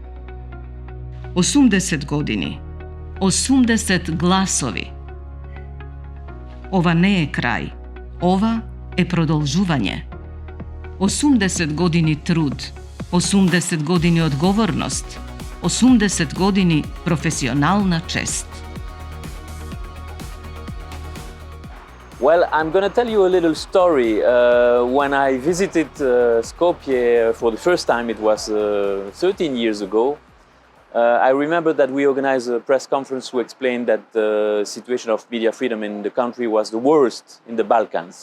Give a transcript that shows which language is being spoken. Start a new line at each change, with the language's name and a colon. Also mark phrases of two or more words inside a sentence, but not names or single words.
Macedonian: 80 години, 80 гласови. Ова не е крај, ова е продолжување. 80 години труд, 80 години одговорност, 80 години професионална чест.
English: Well, I'm going to tell you a little story. When I visited Skopje for the first time, it was 13 years ago. I remember that we organized a press conference to explain that the situation of media freedom in the country was the worst in the Balkans.